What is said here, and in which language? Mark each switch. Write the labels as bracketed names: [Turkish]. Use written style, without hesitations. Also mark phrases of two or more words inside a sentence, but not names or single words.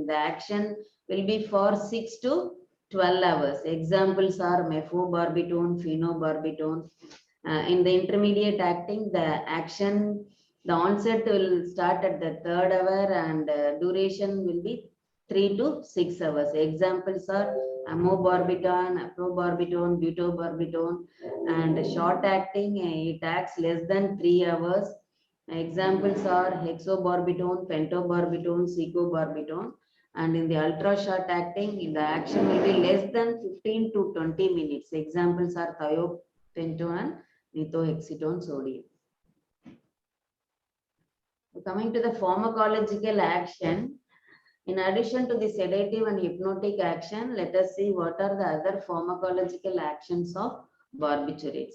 [English] The action will be for 6 to 12 hours. Examples are methylphenol, phenobarbital. In the intermediate acting, the onset will start at the 3rd hour, and duration will be 3 to 6 hours. Examples are amobarbital, aprobarbital, butobarbital. And short acting, it acts less than 3 hours. Examples are hexobarbital, pentobarbital, secobarbital. And in the ultra short acting, the action will be less than 15 to 20 minutes. Examples are thiopental and methyl sodium. Coming to the pharmacological action, in addition to the sedative and hypnotic action, let us see what are the other pharmacological actions of barbiturates.